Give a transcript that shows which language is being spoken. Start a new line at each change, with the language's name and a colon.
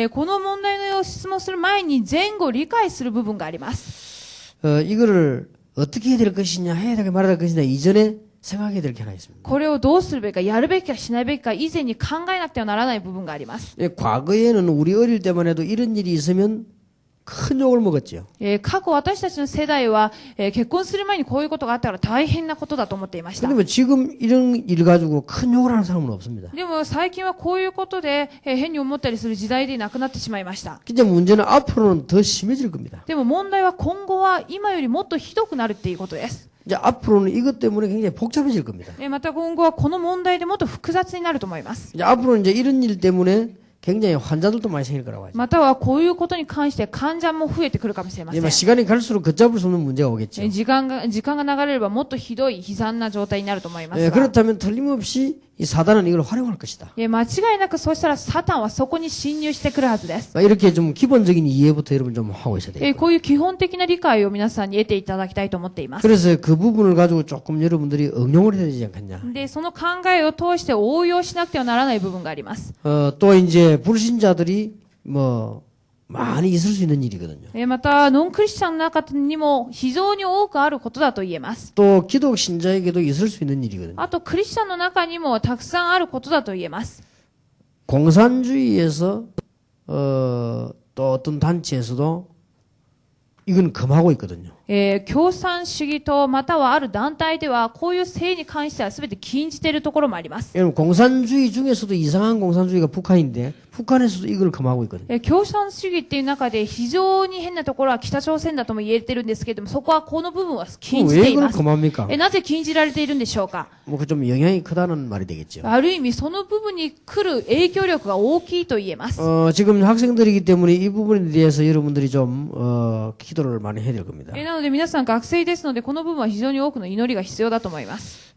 Japanese: この問題の質問する前に前後理解する部分があります。
Korean: 이거를 어떻게 해야 될 것이냐, 해야 될 말해야 될 것이냐 이전에 생각해야 될 게 하나 있습니다.
Japanese: これをどうするべきか、やるべきかしないべきか以前に考えなくてはならない部分があります。
Korean: 과거에는 우리 어릴 때만 해도 이런 일이 있으면 큰 욕을 먹었죠.
Japanese: 過去私たちの世代は、結婚する前にこういうことがあったから大変なことだと思っていました。
Korean: 근데 뭐 지금 이런 일 가지고 큰 욕을 하는 사람은 없습니다.
Japanese: でも最近はこういうことで、変に思ったりする時代でなくなってしまいました。
Korean: 진짜 문제는 앞으로는 더 심해질 겁니다.
Japanese: でも問題は今後は今よりもっとひどくなるっていうことです。
Korean: 이제 앞으로는 이것 때문에 굉장히 복잡해질 겁니다.
Japanese: また今後はこの問題でもっと複雑になると思います。
Korean: 이제 앞으로는 이제 이런 일 때문에 굉장히 환자들도 많이 생길 거라고 하죠.
Japanese: またはこういうことに関して患者も増えてくるかもしれませ
Korean: 이제
Japanese: ん。
Korean: 막 시간이 갈수록 걷잡을 수 없는 문제가 오겠죠.
Japanese: 時間が流れればもっとひどい悲惨な状態になると思いますが、
Korean: 그렇다면 틀림없이 이 사단은 이걸 활용할 것이다.
Japanese: 間違いなくそうしたらサタンはそこに侵入してくるはずです。
Korean: 이렇게 좀 기본적인 이해부터 여러분 좀 하고 있어야 돼요.
Japanese: こういう基本的な理解を皆さんに得ていただきたいと思っています。
Korean: 그래서 그 부분을 가지고 조금 여러분들이 응용을 해야 되지 않겠냐.
Japanese: で、その考えを通して応用しなくてはならない部分があります。
Korean: 또 이제 불신자들이 뭐 많이 있을 수 있는 일이거든요.
Japanese: また、ノンクリスチャンの中にも非常に多くあることだと言えます。
Korean: 또 기독 신자에게도 있을 수 있는 일이거든요.
Japanese: あと、クリスチャンの中にもたくさんあることだと言えます。
Korean: 공산주의에서 또 어떤 단체에서도 이건 금하고 있거든요.
Japanese: 共産主義とまたはある団体ではこういう性に関しては全て禁じているところもあります。
Korean: 여러분 공산주의 중에서도 이상한 공산주의가 북한인데 북한에서도 이걸 금하고 있거든요.
Japanese: 共産主義っていう中で非常に変なところは北朝鮮だとも言えてるんですけれども、そこはこの部分は禁じて
Korean: 왜
Japanese: い
Korean: 그걸
Japanese: ます。
Korean: 금합니까?
Japanese: なぜ禁じられているんでしょうか。
Korean: 뭐 그 좀 영향이 크다는 말이 되겠죠.
Japanese: ある意味その部分に来る影響力が大きいと言えます。
Korean: 지금 학생들이기 때문에 이 부분에 대해서 여러분들이 좀 기도를 많이 해야 될 겁니다.
Japanese: なので皆さん学生ですのでこの部分は非常に多くの祈りが必要だと思います。